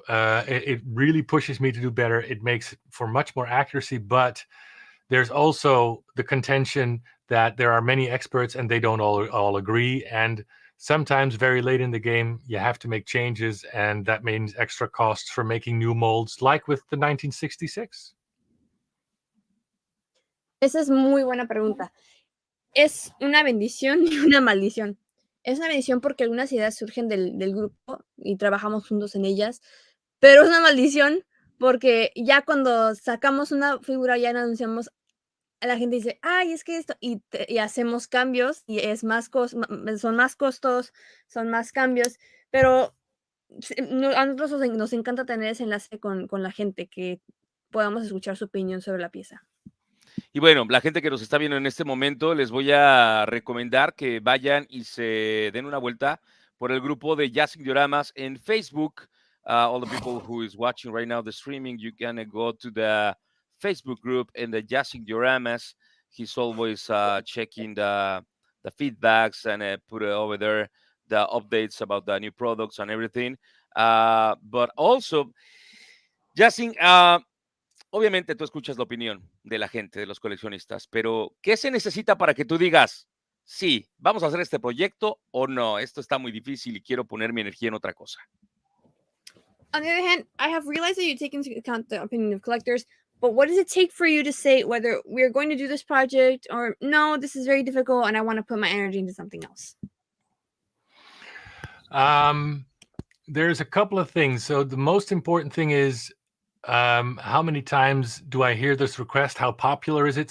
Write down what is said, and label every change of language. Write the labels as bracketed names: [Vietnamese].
[English] It really pushes me to do better. It makes for much more accuracy, but there's also the contention that there are many experts and they don't all agree. And sometimes very late in the game, you have to make changes, and that means extra costs for making new molds, like with the 1966. [Spanish] Esa es muy buena pregunta. Es una bendición y una maldición. Es una bendición porque algunas ideas surgen del grupo y trabajamos juntos en ellas, pero es una maldición porque ya cuando sacamos una figura, ya anunciamos, la gente dice: "Ay, es que esto", y hacemos cambios y es más son más costos, son más cambios, pero a nosotros nos encanta tener ese enlace con la gente, que podamos escuchar su opinión sobre la pieza. Y bueno, la gente que nos está viendo en este momento, les voy a recomendar que vayan y se den una vuelta por el grupo de Jazzinc Dioramas en Facebook. [English] All the people who is watching right now the streaming, you can go to the Facebook group and the Jazzinc Dioramas. He's always checking the feedbacks and put over there the updates about the new products and everything. But also, [Spanish] Jazzinc, obviamente tú escuchas la opinión de la gente, de los coleccionistas, pero ¿qué se necesita para que tú digas, sí, vamos a hacer este proyecto o no, esto está muy difícil y quiero poner mi energía en otra cosa? [English] On the other hand, I have realized that you take into account the opinion of collectors, but what does it take for you to say whether we're going to do this project or no, this is very difficult and I want to put my energy into something else? There's a couple of things. So the most important thing is, how many times do I hear this request? How popular is it?